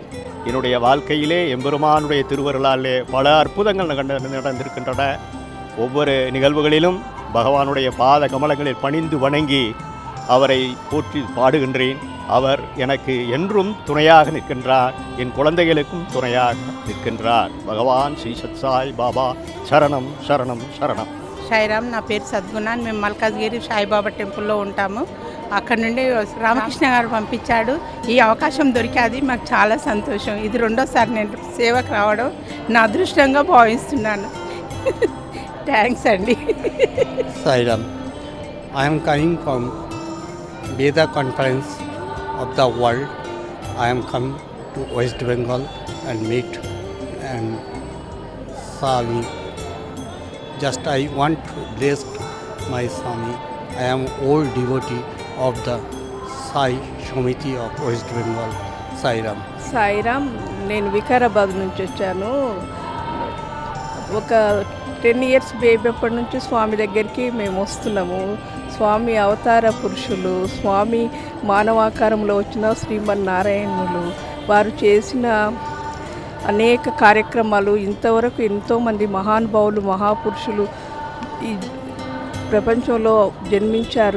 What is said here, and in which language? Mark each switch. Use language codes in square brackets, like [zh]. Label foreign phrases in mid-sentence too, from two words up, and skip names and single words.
[ta] என்னுடைய வாழ்க்கையிலே எம்பெருமானுடைய திருவருளாலே பல அற்புதங்கள் நடந்திருக்கின்றன. ஒவ்வொரு நிகழ்வுகளிலும் பகவானுடைய பாத கமலங்களில் பணிந்து வணங்கி அவரை போற்றி பாடுகின்றேன். அவர் எனக்கு என்றும் துணையாக நிற்கின்றார், என் குழந்தைகளுக்கும் துணையாக நிற்கின்றார். [te] భగవాన్ శ్రీ సత్యసాయి బాబా శరణం శరణం శరణం. సాయిరామ్, నా పేరు సద్గుణాన్. మేము మల్కాజ్గిరి సాయిబాబా టెంపుల్లో ఉంటాము. అక్కడ నుండి రామకృష్ణ గారు పంపించాడు. ఈ అవకాశం దొరికేది మాకు చాలా సంతోషం. ఇది 2వ సారి నేను సేవకు రావడం నా అదృష్టంగా భావిస్తున్నాను. థ్యాంక్స్ అండి. సాయిరామ్, [en] I'm coming from Vedic conference of the world. I am come to West Bengal and meet and Swami. Just I want to bless my Swami. I am old devotee of the Sai Samiti of West Bengal. Sairam. Sairam, [te] నేను వికారాబాద్ నుంచి వచ్చాను. ఒక 10 years బేబీ అప్పటి నుంచి స్వామి దగ్గరికి మేము వస్తున్నాము. స్వామి అవతార పురుషులు, స్వామి మానవాకారంలో వచ్చిన శ్రీమన్నారాయణులు, వారు చేసిన అనేక కార్యక్రమాలు, ఇంతవరకు ఎంతోమంది మహానుభావులు మహాపురుషులు ఈ ప్రపంచంలో జన్మించారు.